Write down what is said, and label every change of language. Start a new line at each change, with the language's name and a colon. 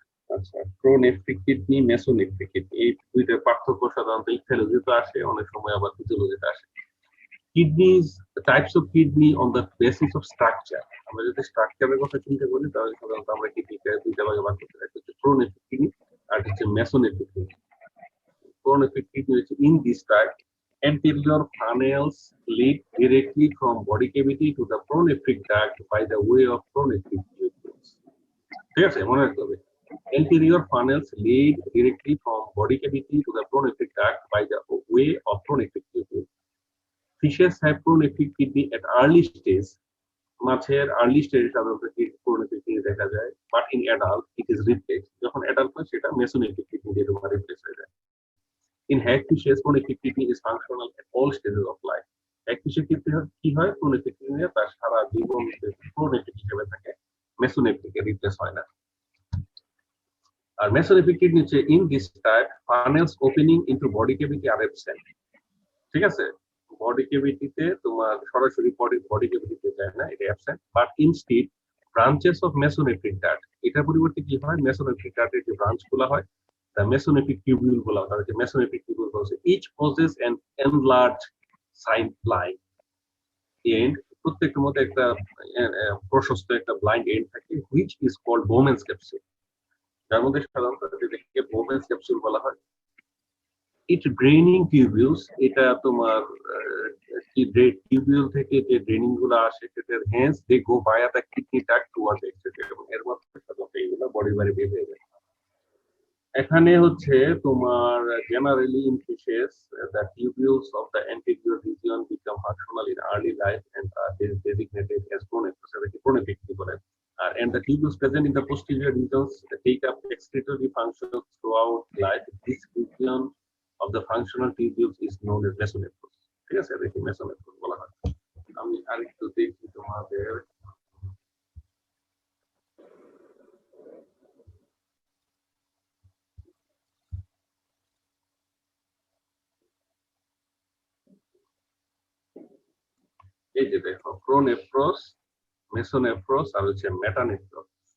Bangla: আচ্ছা, প্রোনেফ্রিক kidney, মেসোনেফ্রিক kidney, এই দুইটার পার্থক্য সাধারণত ইথিওলজিতে আসে, অনেক সময় আবার ফিজিওলজিতে আসে।
English: Kidneys, types of kidney on the basis of structure.
Bangla: আমরা যদি স্ট্রাকচারের কথা চিন্তা করি, তাহলে সাধারণত আমরা কিডনিকে দুইটা ভাগে ভাগ করতে পারি, একটা হচ্ছে প্রোনেফ্রিক কিডনি আর হচ্ছে মেসোনেফ্রিক kidney.
English: Pronephric kidney is in this type. Anterior funnels lead directly from body cavity to the pronephric duct by the way of pronephric tubules.
Bangla: ঠিক আছে, মনে রাখতে হবে।
English: Anterior funnels lead directly from body cavity to the pronephric duct by the way of pronephric tubules. Fishes have pronephric kidney at early stage.
Bangla: মাছের early স্টেজে সাধারণত প্রোনেফ্রিক kidney দেখা যায়,
English: But in adult it is replace.
Bangla: যখন adult হয় সেটা মেসোনেফ্রিক kidney দিয়ে তোমার রিপ্লেস হয়ে যায়।
English: In hagfishes, pronephric kidney is functional at all stages of life.
Bangla: হ্যাগফিশের ক্ষেত্রে কি হয়? প্রোনেফ্রিক কিডনি তার সারা জীবন প্রোনেফ্রিক হিসেবে থাকে, মেসোনেফ্রিকে রিপ্লেস হয় না। আর মেসোনেফ্রিক কিডনি হচ্ছে
English: In this type funnels opening into body cavity আর absent.
Bangla: ঠিক আছে, বডি ক্যাভিটিতে তোমার সরাসরি বডি ক্যাভিটিতে যায় না, এটা absent,
English: but instead branches of mesonephric duct,
Bangla: এটার পরিবর্তে কি হয়, মেসোনেফ্রিক ডাক্টের যে ব্রাঞ্চ গুলো হয় the mesonephric tubule বলা হয়, যে mesonephric tubule বলছে
English: each possess an enlarged side line end,
Bangla: প্রত্যেকটার মধ্যে একটা প্রশস্ত একটা ব্লাইন্ড এন্ড থাকে
English: which is called Bowman's capsule,
Bangla: যার মধ্যে সাধারণত এটাকে Bowman's capsule বলা হয়।
English: it draining tubules,
Bangla: এটা তোমার কি টিউবিউল থেকে যে ড্রেনিং গুলো আসে সেটা
English: hence they go via the kidney duct towards the exit,
Bangla: এবং এর মধ্যে সাধারণত এইগুলো বডি বাইরে বের হয়ে যায়। এখানে হচ্ছে তোমার
English: generally in fishes the tubules of the anterior region become functional in early life and are designated as pronephros,
Bangla: এটাকে pronephric বলে।
English: and the tubules present in the posterior regions take up excretory functions throughout life. This region of the functional tubules is known as mesonephros।
Bangla: ঠিক আছে, এটাকে mesonephros বলা হয়। আমি আরেকটু দেখি তোমাদের এই যে দেখো প্রোনেফ্রস, মেসোনেফ্রস আর হচ্ছে মেটানেফ্রস।